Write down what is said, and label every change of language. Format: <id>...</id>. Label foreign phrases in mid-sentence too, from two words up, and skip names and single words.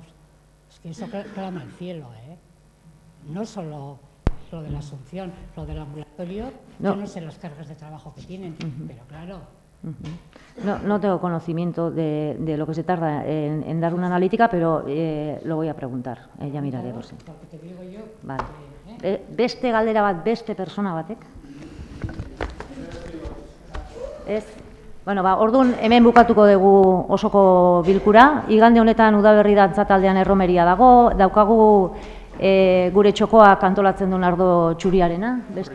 <es>Es que eso clama al cielo, ¿eh? No solo lo de la Asunción, lo del ambulatorio, No. yo no sé las cargas de trabajo que tienen, pero claro. No tengo conocimiento de lo que se tarda en dar una analítica, pero lo voy a preguntar. Ya miraré, por si. Porque te digo yo, Vale.</es> <eu>Beste galdera bat beste persona batek? Ez? Bueno, orduan hemen bukatuko dugu osoko bilkura. Igande honetan udaberri dantza taldean erromeria dago, daukagu gure txokoak antolatzen duen ardo txuriarena, beste.</eu>